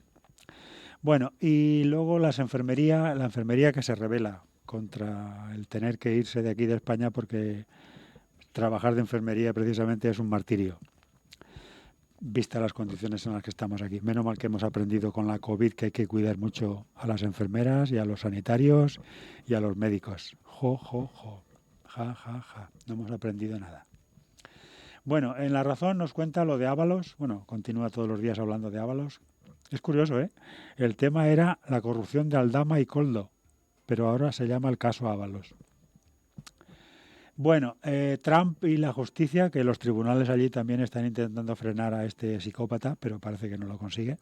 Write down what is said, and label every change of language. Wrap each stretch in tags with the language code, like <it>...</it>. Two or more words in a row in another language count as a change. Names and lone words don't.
<es>Bueno, y luego la enfermería que se rebela contra el tener que irse de aquí de España porque trabajar de enfermería precisamente es un martirio, vista las condiciones en las que estamos aquí. Menos mal que hemos aprendido con la COVID que hay que cuidar mucho a las enfermeras y a los sanitarios y a los médicos. Jo, jo, jo. Ja, ja, ja. No hemos aprendido nada. Bueno, en La Razón nos cuenta lo de Ábalos. Bueno, continúa todos los días hablando de Ábalos. Es curioso, ¿eh? El tema era la corrupción de Aldama y Coldo, pero ahora se llama el caso Ábalos. Bueno, Trump y la justicia, que los tribunales allí también están intentando frenar a este psicópata, pero parece que no lo consigue.</es>